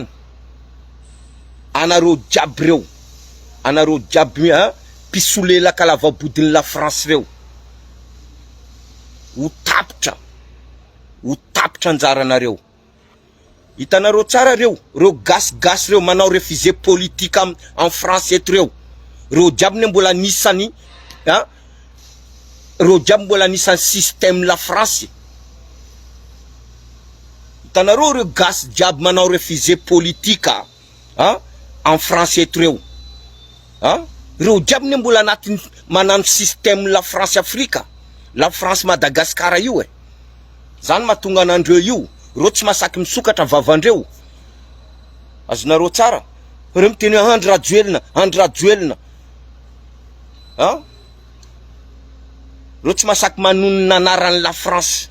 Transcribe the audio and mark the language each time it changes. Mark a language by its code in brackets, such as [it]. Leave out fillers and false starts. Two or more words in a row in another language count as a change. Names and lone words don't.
[mg] Anareo jiaby reo. Anareo jiaby pisolelaka lavabodin'ny la France reo. Ho tapitra anjaranareo. Hitanareo tsara reo. Reo gasy reo manao [fr] refusé politique en France [mg] eto reo. Reo jiaby ne mbola nisany reo jiaby mbola nisany [fr] système la France. [mg] Hitanareo reo gasy jiaby manao [fr] refusé politique en France [mg] eto reo. reo jiaby ne mbola anaty manano [fr] système la France [mg] Afrika, la France Madagascar io zany mahatonga anandreo io reo tsy masaky misokatra vavandreo. Azonareo tsara reo miteny Andry Rajoelina reo tsy masaky manonona anaran'ny la France.